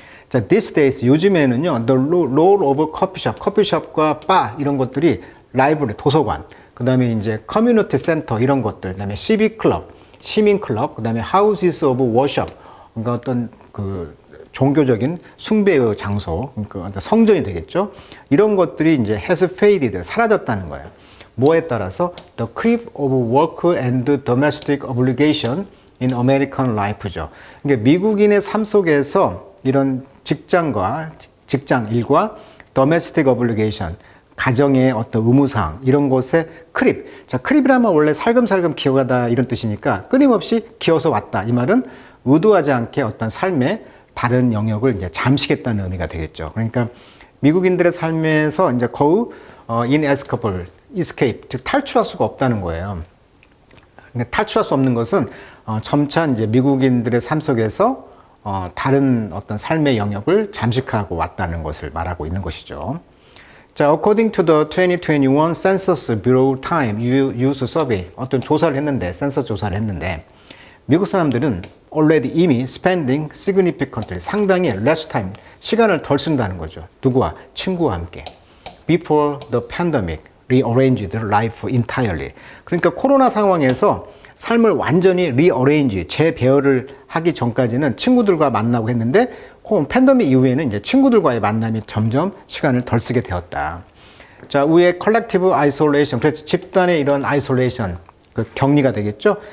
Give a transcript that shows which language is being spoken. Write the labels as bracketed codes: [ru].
[ko] 자, [en] these days, [ko] 요즘에는요, [en] the role of coffeeshop, [ko] 커피숍과 바, 이런 것들이 라이브러리, 도서관, 그 다음에 이제 커뮤니티 센터, 이런 것들, 그 다음에 시빅 클럽, 시민 클럽, 그 다음에 [en] houses of worship, [ko] 그러니까 어떤 그 종교적인 숭배의 장소, 그러니까 성전이 되겠죠. 이런 것들이 이제 [en] has faded, [ko] 사라졌다는 거예요. 뭐에 따라서 [en] the creep of work and domestic obligation in American life [ko] 죠. 그러니까 미국인의 삶 속에서 이런 직장 일과 [en] domestic obligation, [ko] 가정의 어떤 의무사항 이런 것에 크립. 자, 크립이라면 원래 살금살금 기어가다 이런 뜻이니까 끊임없이 기어서 왔다. 이 말은 의도하지 않게 어떤 삶의 다른 영역을 이제 잠식했다는 의미가 되겠죠. 그러니까 미국인들의 삶에서 이제 거의 inescapable, escape, 즉 탈출할 수가 없다는 거예요. 근데 탈출할 수 없는 것은 점차 이제 미국인들의 삶 속에서 다른 어떤 삶의 영역을 잠식하고 왔다는 것을 말하고 있는 것이죠. 자, [en] according to the 2021 Census Bureau Time Use Survey, [ko] 어떤 조사를 했는데, 센서 조사를 했는데, 미국 사람들은 [en] already [ko] 이미 [en] spending significantly, [ko] 상당히 [en] less time, [ko] 시간을 덜 쓴다는 거죠. 누구와? 친구와 함께. [en] Before the pandemic rearranged life entirely. [ko] 그러니까 코로나 상황에서 삶을 완전히 rearrange, 재배열을 하기 전까지는 친구들과 만나고 했는데 팬데믹 이후에는 이제 친구들과의 만남이 점점 시간을 덜 쓰게 되었다. 자, 위에 [en] collective isolation, [ko] 그래서 집단의 이런 isolation, 그 격리가 되겠죠?